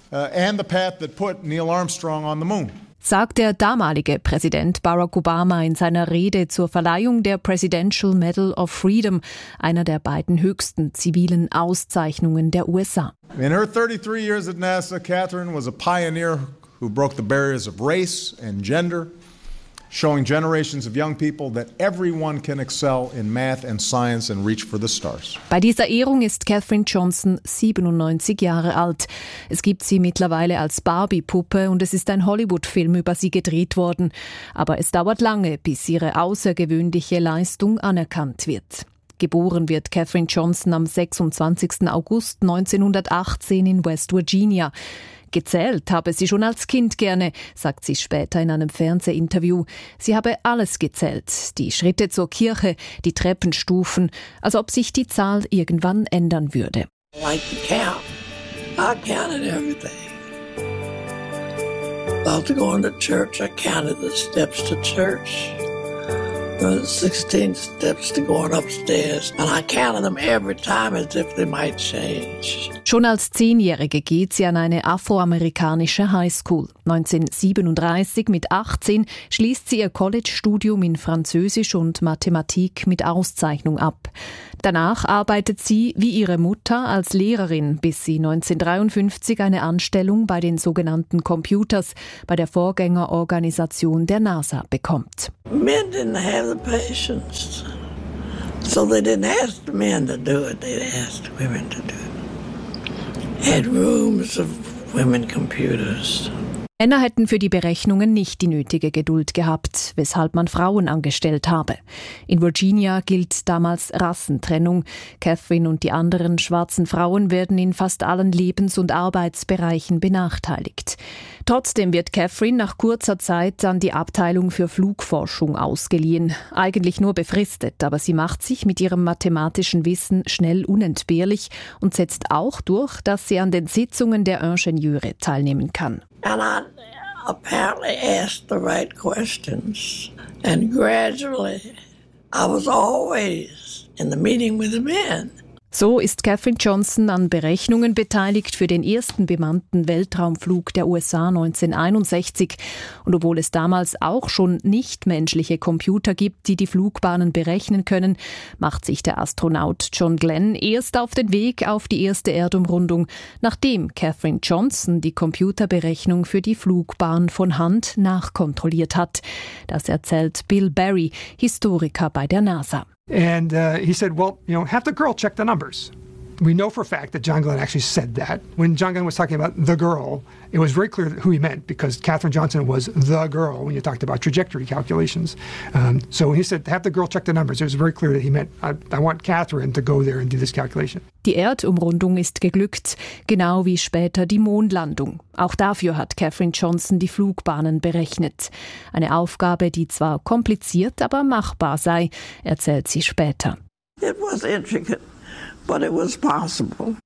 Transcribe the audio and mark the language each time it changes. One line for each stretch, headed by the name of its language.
English: And the path that put Neil Armstrong on the moon.
German: Sagt der damalige Präsident Barack Obama in seiner Rede zur Verleihung der Presidential Medal of Freedom, einer der beiden höchsten zivilen Auszeichnungen der USA.
English: In her 33 years at NASA, Katherine was a pioneer who broke the barriers of race and gender, showing generations of young people that everyone can excel in math and science and reach for the stars.
German: Bei dieser Ehrung ist Katherine Johnson 97 Jahre alt. Es gibt sie mittlerweile als Barbie-Puppe und es ist ein Hollywood-Film über sie gedreht worden. Aber es dauert lange, bis ihre außergewöhnliche Leistung anerkannt wird. Geboren wird Katherine Johnson am 26. August 1918 in West Virginia. Gezählt habe sie schon als Kind gerne, sagt sie später in einem Fernsehinterview. Sie habe alles gezählt, die Schritte zur Kirche, die Treppenstufen, als ob sich die Zahl irgendwann ändern würde.
English: Like the count. I counted everything. About to go on to church, I counted the steps to church. 16 steps to going upstairs, and I counted them every time as if they might change.
German: Schon als Zehnjährige geht sie an eine afroamerikanische Highschool. 1937 mit 18 schließt sie ihr College-Studium in Französisch und Mathematik mit Auszeichnung ab. Danach arbeitet sie wie ihre Mutter als Lehrerin, bis sie 1953 eine Anstellung bei den sogenannten Computers, bei der Vorgängerorganisation der NASA, bekommt.
English: Men didn't have the patience, so they didn't ask the men to do it, they asked the women to do it. Had rooms of women computers.
German: Männer hätten für die Berechnungen nicht die nötige Geduld gehabt, weshalb man Frauen angestellt habe. In Virginia gilt damals Rassentrennung. Catherine und die anderen schwarzen Frauen werden in fast allen Lebens- und Arbeitsbereichen benachteiligt. Trotzdem wird Catherine nach kurzer Zeit an die Abteilung für Flugforschung ausgeliehen. Eigentlich nur befristet, aber sie macht sich mit ihrem mathematischen Wissen schnell unentbehrlich und setzt auch durch, dass sie an den Sitzungen der Ingenieure teilnehmen kann.
English: And I apparently asked the right questions. And gradually, I was always in the meeting with the men.
German: So ist Katherine Johnson an Berechnungen beteiligt für den ersten bemannten Weltraumflug der USA 1961. Und obwohl es damals auch schon nichtmenschliche Computer gibt, die die Flugbahnen berechnen können, macht sich der Astronaut John Glenn erst auf den Weg auf die erste Erdumrundung, nachdem Katherine Johnson die Computerberechnung für die Flugbahn von Hand nachkontrolliert hat. Das erzählt Bill Barry, Historiker bei der NASA.
English: And he said, well, you know, have the girl check the numbers. We know for a fact that John Glenn actually said that. When John Glenn was talking about the girl, it was very clear who he meant, because Katherine Johnson was the girl when you talked about trajectory calculations. So he said, have the girl check the numbers. It was very clear that he meant, I want Katherine to go there and do this calculation.
German: Die Erdumrundung ist geglückt, genau wie später die Mondlandung. Auch dafür hat Katherine Johnson die Flugbahnen berechnet. Eine Aufgabe, die zwar kompliziert, aber machbar sei, erzählt sie später.
English: It was intricate. But it was possible.